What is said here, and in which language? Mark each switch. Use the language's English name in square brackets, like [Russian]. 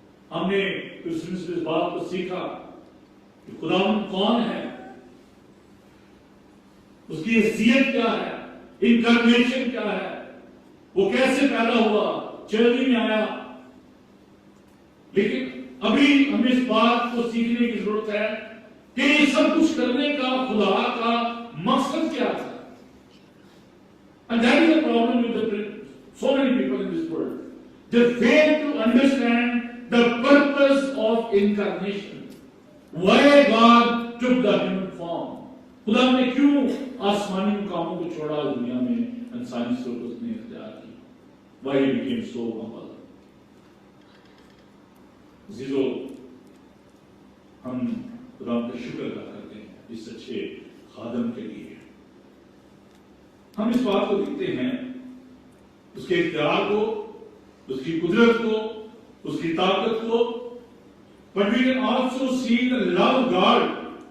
[Urdu] ہم نے کرسمس میں اس بات کو سیکھا کہ خدا کون ہے، اس کی حیثیت کیا ہے، انکارنیشن کیا ہے، وہ کیسے پیدا ہوا، جلدی میں آیا۔ لیکن ابھی ہمیں اس بات کو سیکھنے کی ضرورت ہے کہ یہ سب کچھ کرنے کا خدا کا مقصد کیا تھا۔ [English] And that is the problem with so many people in this world. They fail to understand the purpose of incarnation. Why God took the human form. [Urdu] خدا نے کیوں آسمانی مقاموں کو چھوڑا اس دنیا میں، انسانی صورت اس نے اختیار کی۔ [English] Why he became so humble. [Urdu] عزیزو، ہم خدا کا شکر ادا کرتے ہیں اس اچھے خادم کے لیے۔ ہم اس بات کو دیکھتے ہیں، اس کے اختیار کو، اس کی قدرت کو، اس کی طاقت کو، [English] but we can also see the love of God.